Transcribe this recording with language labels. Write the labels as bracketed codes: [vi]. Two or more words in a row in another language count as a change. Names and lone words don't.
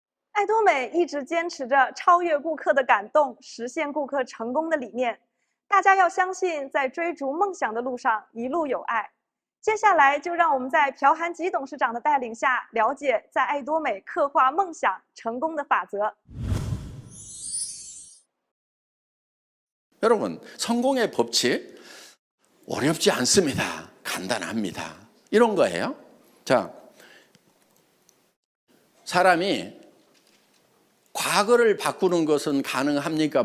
[zh] 爱多美一直坚持着超越顾客的感动，实现顾客成功的理念。大家要相信，在追逐梦想的路上一路有爱。接下来就让我们在朴涵吉董事长的带领下，了解在爱多美刻画梦想成功的法则。 [ko] 여러분, 성공의 법칙 어렵지 않습니다. 간단합니다. 이런 거예요. 자, 사람이 과거를 바꾸는 것은 가능합니까?